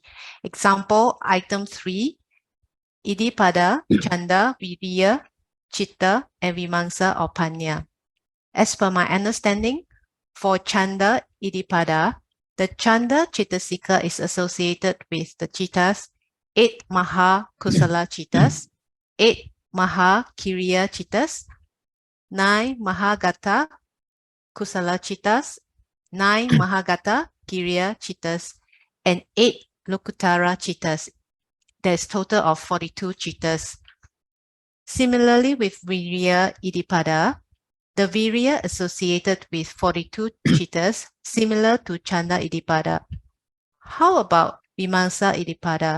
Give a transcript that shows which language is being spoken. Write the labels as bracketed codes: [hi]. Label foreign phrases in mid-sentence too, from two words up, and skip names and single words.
[en] Example, item 3, [pi] Iddhipada, Chanda, Virya, Chitta, [en] and Vimamsa or Panya. As per my understanding, for [pi] Chanda Iddhipada, [en] the [pi] Chanda Chittasika [en] is associated with the Chittas, 8 [pi] Maha Kusala Chittas, [en] 8 [pi] Maha Kiriya Chittas, [en] 9 [pi] Mahagata Kusala Chittas, [en] 9 [pi] Mahagata Kiriya Chittas, [en] and 8 [pi] Lokutara Chittas. [en] There's total of 42 chittas. Similarly with [pi] Virya Iddhipada, [en] the Virya associated with 42 chittas, similar to [pi] Chanda Iddhipada. [en] How about [pi] Vimamsa Iddhipada?